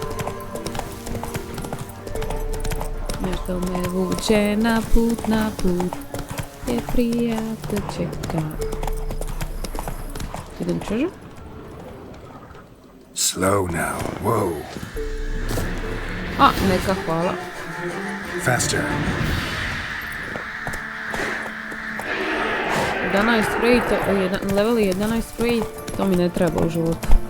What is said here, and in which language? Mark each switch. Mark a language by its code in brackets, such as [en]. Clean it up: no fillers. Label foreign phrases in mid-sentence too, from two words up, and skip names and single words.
[hr] Nešto me vuče na put, je prijatelj čeka. [en] Hidden treasure? Slow now. Whoa. [hr] Neka, hvala. [en] Faster. 11 spray, level 11 spray, [hr] to mi ne treba u životu.